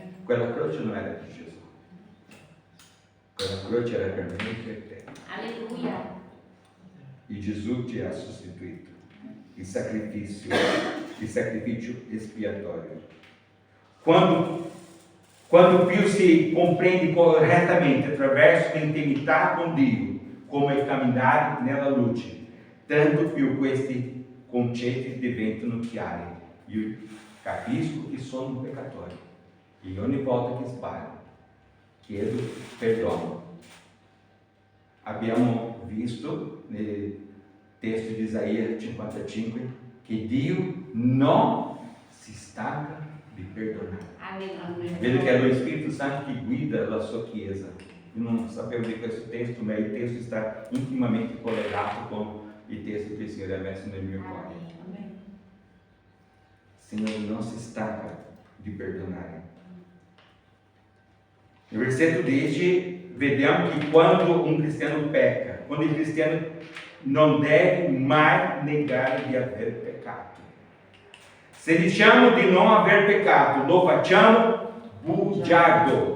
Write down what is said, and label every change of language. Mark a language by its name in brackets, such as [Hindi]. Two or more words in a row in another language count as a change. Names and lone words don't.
[Italian] Quella croce non era di Gesù. Quella croce era per me e per te. Alleluia. E Gesù ti ha sostituito. Il sacrificio espiatorio. Quando più si compreende corretamente attraverso l'intimità con Dio, come camminare nella luce, tanto più questi concetti diventano chiari. Io capisco che sono un peccatore e ogni volta che sbaglio chiedo perdono. Abbiamo visto nel testo di Isaia 55 che Dio non si stanca di perdonare. Vedo che è lo Spirito Santo che guida la sua Chiesa. Io non sapevo di questo testo, ma il testo [Portuguese] está intimamente [Italian] collegato [Portuguese] com o texto que o Senhor [Italian] ha messo nel mio cuore. [Portuguese] O Senhor não se [Italian] stanca di perdonare. No versetto 10, vediamo che quando un cristiano pecca, quando il cristiano non deve mai negare di aver peccato. Se diciamo di non aver peccato, lo facciamo bugiardo.